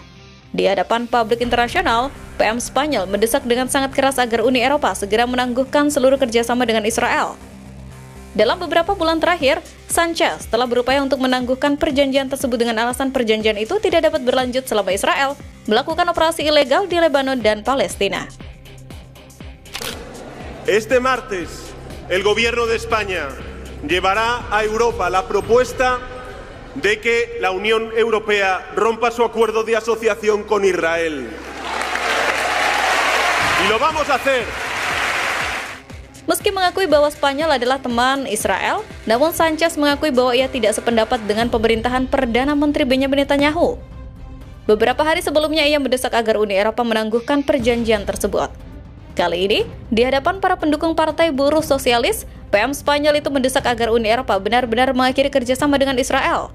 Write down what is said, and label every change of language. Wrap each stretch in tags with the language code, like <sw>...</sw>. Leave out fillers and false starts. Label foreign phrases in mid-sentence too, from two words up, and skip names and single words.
<id>Di hadapan publik internasional, PM Spanyol mendesak dengan sangat keras agar Uni Eropa segera menangguhkan seluruh kerjasama dengan Israel. Dalam beberapa bulan terakhir, Sanchez telah berupaya untuk menangguhkan perjanjian tersebut dengan alasan perjanjian itu tidak dapat berlanjut selama Israel melakukan operasi ilegal di Lebanon dan Palestina.</id> <es>Este martes, el gobierno de España llevará a Europa la propuesta de que la Unión Europea rompa su acuerdo de asociación con Israel. Y lo vamos a hacer.</es> <id>Meski mengakui bahwa Spanyol adalah teman Israel, namun Sanchez mengakui bahwa ia tidak sependapat dengan pemerintahan Perdana Menteri Benjamin Netanyahu. Beberapa hari sebelumnya ia mendesak agar Uni Eropa menangguhkan perjanjian tersebut. Kali ini, di hadapan para pendukung Partai Buruh Sosialis, PM Spanyol itu mendesak agar Uni Eropa benar-benar mengakhiri kerjasama dengan Israel.</id>